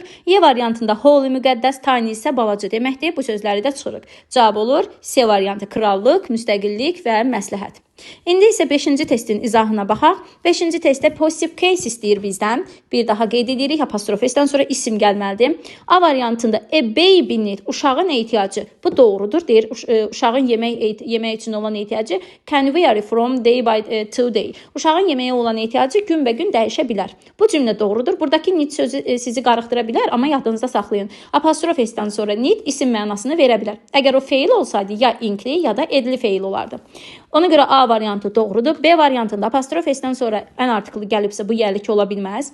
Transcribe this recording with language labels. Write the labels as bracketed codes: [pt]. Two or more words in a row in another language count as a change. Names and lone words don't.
[az] Y variantında holy müqəddəs, tiny isə balaca deməkdir. Bu sözləri də çıxırıq. Cavab olur C variantı, krallıq, müstəqillik və məsləhət. İndi isə 5-ci testin izahına baxaq. 5-ci testdə [en] positive case [az] istəyir bizdən. Bir daha qeyd edirik, apostrof s-dən sonra isim gəlməlidir. A variantında [en] a baby need, [az] uşağın ehtiyacı. Bu doğrudur, deyir. Uşağın yemək üçün olan ehtiyacı [en] can vary from day to day. [az] Uşağın yeməyə olan ehtiyacı günbəgün dəyişə bilər. Bu cümlə doğrudur. Buradakı need sözü sizi qarışdıra bilər, amma yadınızda saxlayın. Apostrof s-dən sonra need isim mənasını verə bilər. Əgər o feil olsaydı ya inkli ya da edli feil olardı. Ona görə A variantı doğrudur. B variantında apostrof s-dən sonra ən artiklı gəlibsə bu yəlik ola bilməz.